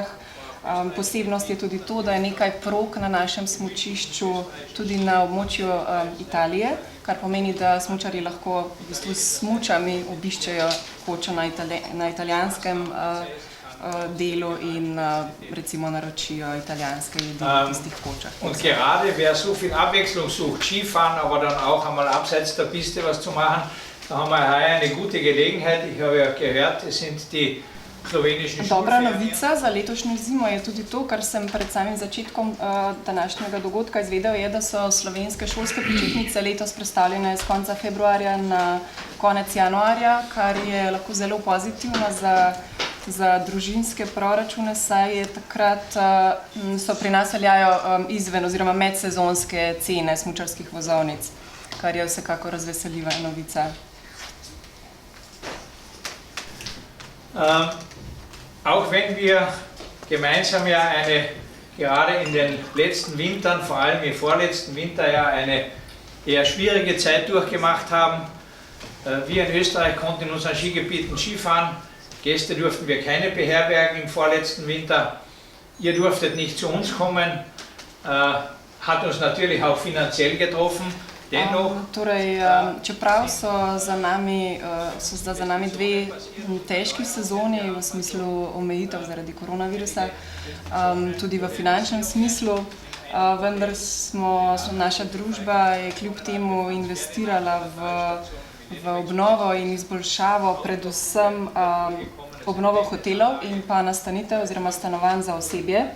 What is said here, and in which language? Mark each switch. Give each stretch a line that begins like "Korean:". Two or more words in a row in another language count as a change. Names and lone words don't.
Slovenian: Posebnost je tudi to, da je nekaj prog na našem smučišču tudi na območju Italije, kar pomeni, da smučarji lahko v bistvu s smučami obiščejo kočo na italijanskem delu in recimo naročijo italijanske jedi v tistih kočah.
German: Und gerade wer so viel Abwechslung sucht, Skifahren, aber dann auch einmal abseits der Piste was zu machen, da haben wir heuer eine gute Gelegenheit. Ich habe ja gehört, es sind die slowenischen Schulferien.
Slovenian: Dobra novica za letošnjo zimo je tudi to, kar sem pred samim začetkom današnjega dogodka izvedel, je, da so slovenske šolske počitnice letos prestavljene z konca februarja na konec januarja, kar je lahko zelo pozitivno za družinske proračune, saj je takrat so pri nas veljajo izven oziroma medsezonske cene smučarskih vozovnic, kar je vsekako razveseljiva novica.
German: Auch wenn wir gemeinsam ja gerade in den letzten Wintern, vor allem im vorletzten Winter ja eine eher schwierige Zeit durchgemacht haben. Wir in Österreich konnten in unseren Skigebieten Skifahren. Gäste durften wir keine beherbergen im vorletzten Winter. Ihr durftet nicht zu uns kommen. Hat uns natürlich auch finanziell getroffen.
Slovenian: Čeprav so za nami dve težki sezoni v smislu omejitev zaradi koronavirusa, tudi v finančnem smislu, vendar naša družba je kljub temu investirala v obnovo in izboljšavo, predvsem obnovo hotelov in pa nastanitev oziroma stanovanj za osebje.